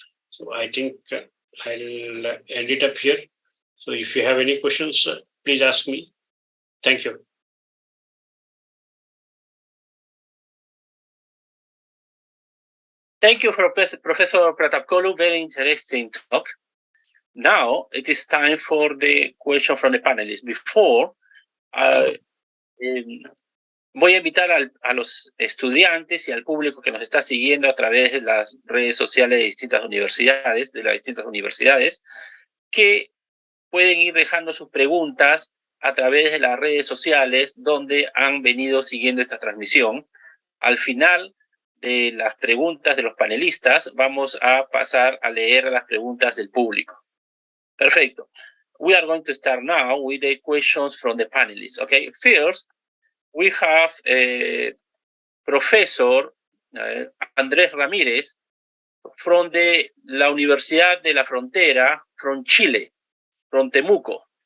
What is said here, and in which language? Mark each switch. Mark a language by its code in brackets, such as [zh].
[en] So I think I'll end it up here. So if you have any questions, please ask me. Thank you. Thank you, Professor Pratap Kollu. Very interesting talk. Now it is time for the question from the panelists. [es] Before, voy a invitar a los estudiantes y al público que nos está siguiendo a través de las redes sociales de distintas universidades, que pueden ir dejando sus preguntas a través de las redes sociales donde han venido siguiendo esta transmisión. Al final de las preguntas de los panelistas, vamos a pasar a leer las preguntas del público. Perfecto. [en] We are going to start now with the questions from the panelists. Okay, first, we have Professor Andrés Ramírez from la Universidad de la Frontera, from Chile, from Temuco.